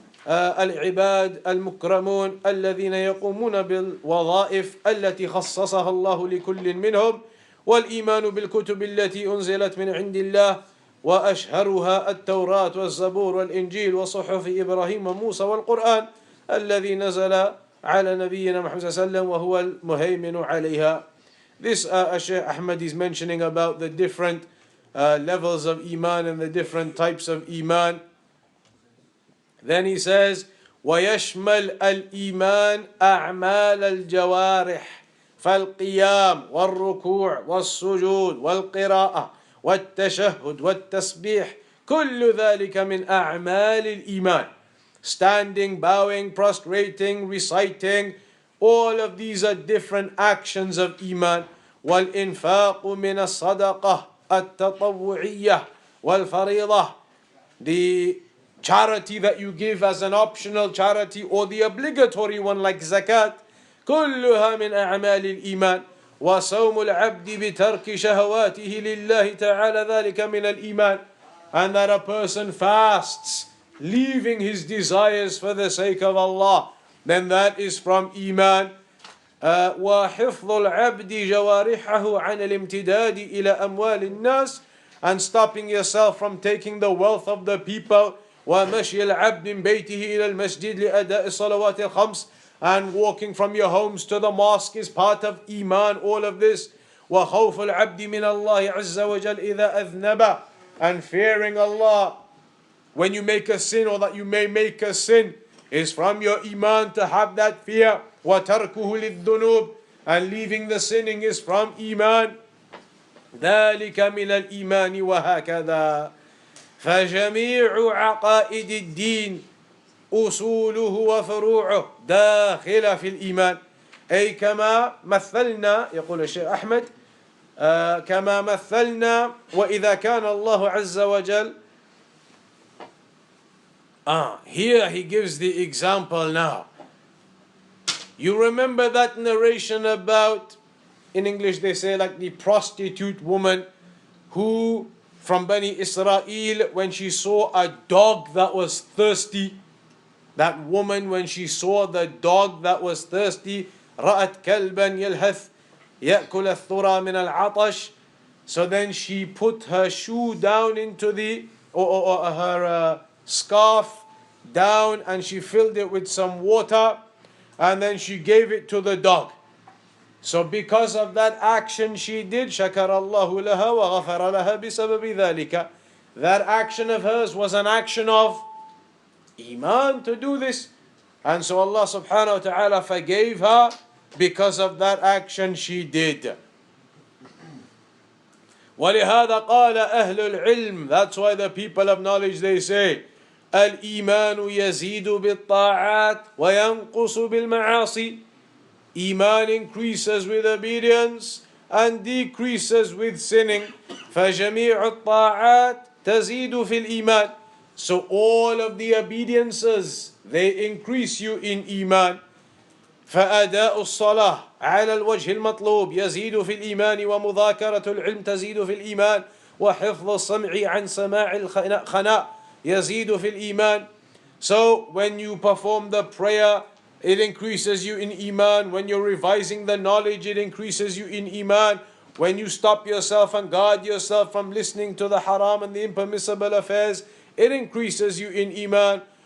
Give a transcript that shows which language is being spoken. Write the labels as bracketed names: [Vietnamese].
[Arabic] العباد المكرمون الذين يقومون بالوظائف التي خصصها الله لكل منهم والإيمان بالكتب التي أنزلت من عند الله وأشهرها التوراة والزبور والإنجيل وصحف إبراهيم وموسى والقرآن الذي نزل على نبينا محمد صلى الله عليه وسلم وهو المهيمن عليها. [English] This Shaykh Ahmad is mentioning about the different levels of Iman and the different types of Iman. Then he says, [Arabic] ويشمل الإيمان أعمال الجوارح فالقيام والركوع والسجود والقراءة والتشهد والتسبيح كل ذلك من أعمال الإيمان. [English] Standing, bowing, prostrating, reciting, all of these are different actions of Iman. [Arabic] والإنفاق من الصدقة التطوعية والفريضة, [English] the charity that you give as an optional charity or the obligatory one like zakat, [Arabic] كلها من أعمال الإيمان. وصوم العبد بترك شهواته لله تعالى ذلك من الإيمان. [English] And that a person fasts, leaving his desires for the sake of Allah, then that is from Iman. [Arabic] وحفظ العبد جوارحه عن الامتداد إلى أموال الناس, [English] and stopping yourself from taking the wealth of the people. [Arabic] ومشي العبد من بيته إلى المسجد لأداء الصلوات الخمس, [English] and walking from your homes to the mosque is part of Iman, all of this. [Arabic] وخوف العبد من الله عز وجل إذا أذنب, [English] and fearing Allah when you make a sin or that you may make a sin is from your iman to have that fear. [Arabic] وتركه للذنوب, [English] and leaving the sinning is from iman. [Arabic] ذلك من الإيمان وهكذا فجميع عقائد الدين أصوله وفروعه داخلة في الإيمان. أي كما مثلنا, يقول الشيخ أحمد, كما مثلنا وإذا كان الله عز وجل. [English] Here he gives the example now. You remember that narration about, in English they say like the prostitute woman who from Bani Israel, when she saw a dog that was thirsty, that woman when she saw the dog that was thirsty, [Arabic] رأت كلبا يلهث يأكل الثرى من العطش, [English] so then she put her shoe down into the, or her scarf down, and she filled it with some water, and then she gave it to the dog. So because of that action she did, [Arabic] شكر الله لها وغفر لها بسبب ذلك. [English] That action of hers was an action of Iman to do this. And so Allah subhanahu wa ta'ala forgave her because of that action she did. [Arabic] ولهذا قال أهل العلم, [English] that's why the people of knowledge they say, [Arabic] الإيمان يزيد بالطاعات وينقص بالمعاصي. [English] Iman increases with obedience and decreases with sinning. [Arabic] فجميع الطاعات تزيد في الإيمان. [English] So all of the obediences, they increase you in Iman. [Arabic] فأداء الصلاة على الوجه المطلوب يزيد في الإيمان ومذاكرة العلم تزيد في الإيمان وحفظ السمع عن سماع الخناء يزيد في الإيمان. [English] So when you perform the prayer, it increases you in Iman. When you're revising the knowledge, it increases you in Iman. When you stop yourself and guard yourself from listening to the haram and the impermissible affairs, it increases you in Iman.